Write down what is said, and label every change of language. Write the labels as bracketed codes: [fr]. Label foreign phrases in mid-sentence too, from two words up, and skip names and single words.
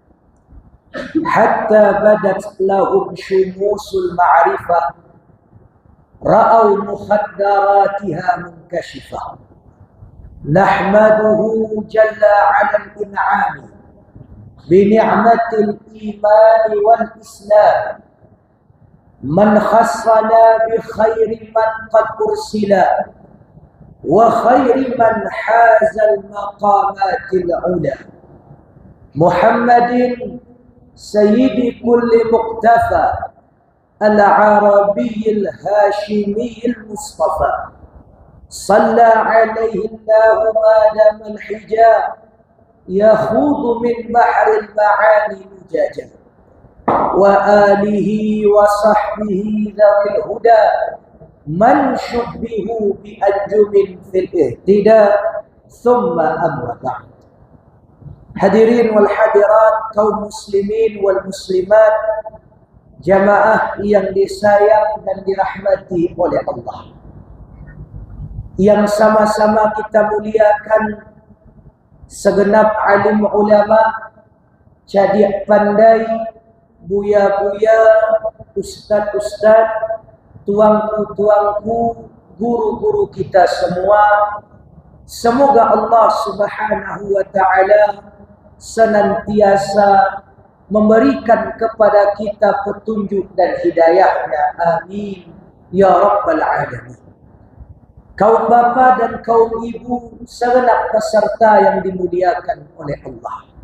[ar] حتى بدت لهم شموس المعرفة رأوا مخدراتها منكشفة نحمده جل على الإنعام بنعمة الإيمان والإسلام من خصنا بخير من قد أرسلا وخير من حاز المقامات العلا محمد سيد كل مقتفى العربي الهاشمي المصطفى صلى عليه الله ما دام الحجاب يخوض من بحر المعاني لججا وآله وصحبه ذوي الهدى من شبهوا بأنجم في الاهتداء ثم أما بعد. الحاضرين والحاضرات, [id] kaum [ar] المسلمين والمسلمات, [id] jamaah yang disayang dan dirahmati oleh Allah, yang sama-sama kita muliakan segenap alim ulama, cadik pandai, buya-buya, ustaz-ustaz, tuangku-tuangku, guru-guru kita semua. Semoga Allah [ar] سبحانه وتعالى [id] senantiasa memberikan kepada kita petunjuk dan hidayahnya. [ar] آمين يا رب العالمين. [id] Kaum bapa dan kaum ibu, segenap peserta yang dimuliakan oleh Allah.